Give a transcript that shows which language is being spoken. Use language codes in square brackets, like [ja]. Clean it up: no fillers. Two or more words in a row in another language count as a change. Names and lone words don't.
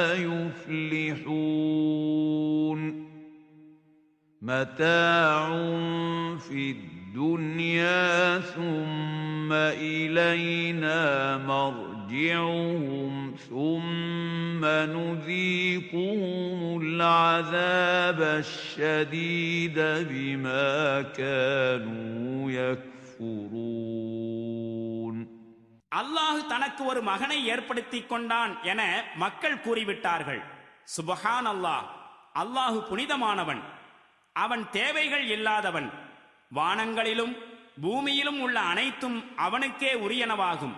[ar] يفلحون متاع في الدنيا ثم إلينا مرجعهم ثم نذيقهم العذاب الشديد بما كانوا يكفرون. [ta] அல்லாஹ் தனக்கு ஒரு மகனை ஏற்படுத்திக் கொண்டான் என மக்கள் கூறிவிட்டார்கள். [ar] سبحان الله, [ta] அல்லாஹு புனிதமானவன், அவன் தேவைகள் இல்லாதவன். வானங்களிலும் பூமியிலும் உள்ள அனைத்தும் அவனுக்கே உரியனவாகும்.